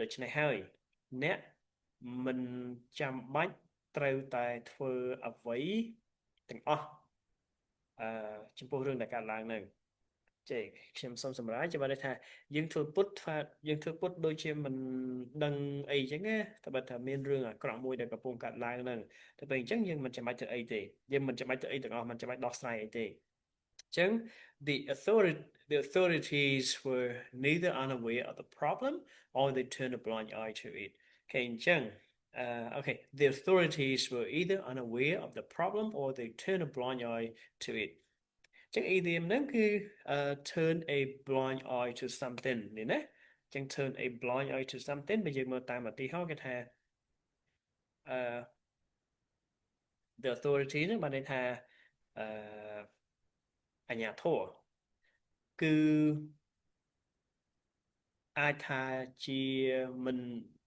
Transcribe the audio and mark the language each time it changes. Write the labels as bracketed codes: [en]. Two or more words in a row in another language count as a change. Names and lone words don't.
[km] ច្នេះហើយអ្នកមិនចាំបាច់ត្រូវតែធ្វើអ្វីទាំងអស់ចំពោះរឿងដែលកើតឡើងហ្នឹង ចេះខ្ញុំសូមសម្រាប់ច្បាស់ថាយើងធ្វើពុតថាយើងធ្វើពុតដូចជា មិនដឹងអីចឹងណាតែបើថាមានរឿងអាក្រក់មួយដែលកំពុងកើតឡើងហ្នឹងតែពេលអញ្ចឹងយើងមិនចាំបាច់ធ្វើអីទេយើង មិនចាំបាច់ធ្វើអីទាំងអស់មិនចាំបាច់ដោះស្រាយអីទេអញ្ចឹង [en] the authorities were neither unaware of the problem or they turned a blind eye to it [km] គេអញ្ចឹង [en] okay the authorities were either unaware of the problem or they turned a blind eye to it ចឹង idiom [km] ហ្នឹងគឺ [en] turn a blind eye to something [km] នេះណាចឹង [en] turn a blind eye to something [km] បើយើងមើលតាមឧទាហរណ៍គេថា [en] the authority [km] ហ្នឹងបានន័យថាអាជ្ញាធរគឺអាចថាជាមិន